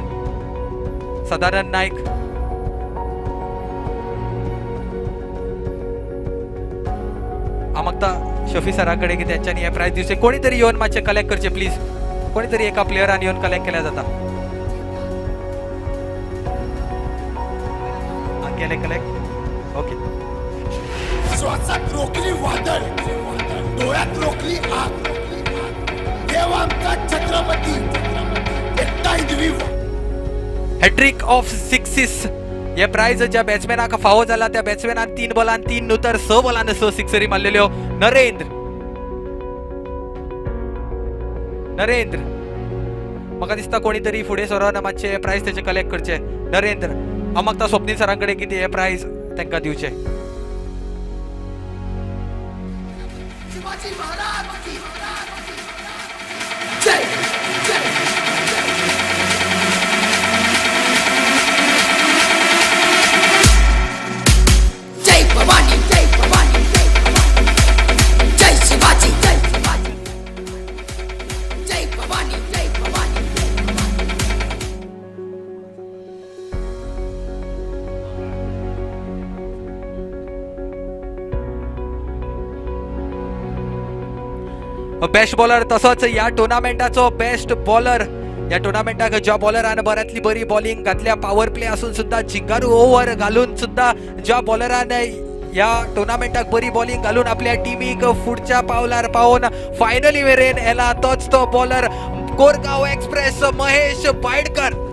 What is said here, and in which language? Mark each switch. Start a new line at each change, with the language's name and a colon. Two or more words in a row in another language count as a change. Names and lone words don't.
Konkani: सदानंद नाईक हांव मागता शफी सरा कडेन की तेंच्यांनी हे प्राइज दिवचे. कोणी तरी येवन मातशे कलेक्ट करचे प्लीज. कोणी तरी एका प्लेयरान येवन कलेक्ट केल्या जाता. केले
English: collect ok.
Marathi: श्वासात रोखली वादळ, डोळ्यात रोखली आग. देव आमचा छत्रपती एकटा हिंदवी.
English: hat-trick of sixes
Konkani: हे प्राइज ज्या बॅट्समॅनाक फावो जाला त्या बॅट्समॅनान 3 बॉलान 3 न्हू तर 6 बॉलान 6 सिक्सरी मारलेल्यो. नरेंद्र म्हाका दिसता कोणी तरी फुडें सरोन मातशे प्राइज तेचे कलेक्ट करचे. नरेंद्र हांव मागता स्वप्नील सरां कडेन कितें हे प्राइज तांकां दिवचे.
Marathi: शिवाजी महाराज की जय जय. जय भवानी जय भवानी जय भवानी. जय शिवाजी जय शिवाजी. जय भवानी जय भवानी.
English: best bowler
Konkani: तसोच या टुर्नामेंटाचो
English: best bowler.
Konkani: या टुर्नामेंटाक ज्या बॉलरान बऱ्यांतली बरी बॉलिंग घातल्या
English: power play
Konkani: आसून सुद्धा जिंगारू ओव्हर घालून सुद्धा ज्या बॉलरान या टुर्नामेंटाक बरी बॉलिंग घालून आपल्या टीमीक फुडच्या पावलार पावून फायनली मेरेन येला तोच तो बॉलर कोरगांव एक्सप्रेस महेश बायडकर.